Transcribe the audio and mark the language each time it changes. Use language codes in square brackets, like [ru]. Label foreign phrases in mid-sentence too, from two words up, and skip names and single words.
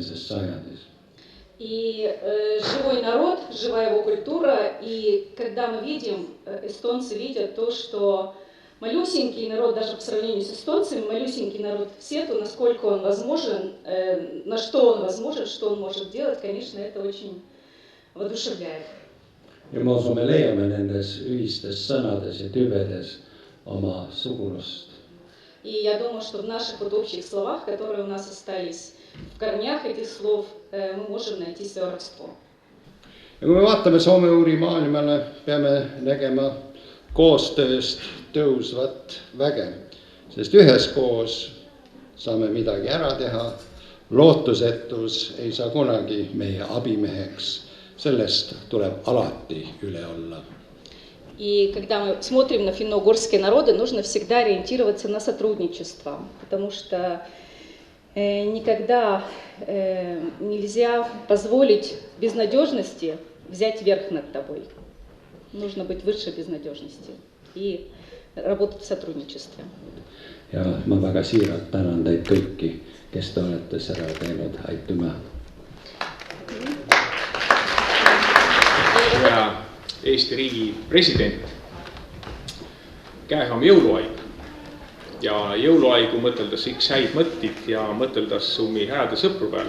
[et] sajandis. [ru] И живой народ, живая его культура, и когда мы видим, эстонцы видят то, что малюсенький народ, даже по сравнению с эстонцами, малюсенький народ в свету, насколько он возможен, на что он возможен, что он может делать, конечно, это очень воодушевляет. [et] Ja ma usun, me leiame nendes ühistes sõnades ja tüvedes oma sugulust. [ru] И я думаю, что в наших вот общих словах, которые у нас остались в корнях этих слов, мы можем найти свое родство. [et] Ja kui me vaatame Soome-Ugri maailmale, peame nägema koostööst tõusvat väge, sest üheskoos saame midagi ära teha, lootusetus ei saa kunagi meie abimeheks, sellest tuleb alati üle olla. [ru] И когда мы смотрим на финно-угорские народы, нужно всегда ориентироваться на сотрудничество, потому что никогда нельзя позволить безнадежности взять верх над тобой. Нужно быть выше безнадежности и работать в сотрудничестве. [et] Ja ma väga siiralt tänan teid kõiki, kes te olete seda teinud. Aitüma! Eesti riigi president. [vro] Käes on jõuluaeg ja jõuluaigu mõteldas X häid mõttit ja mõteldas summi hääde sõpru peale.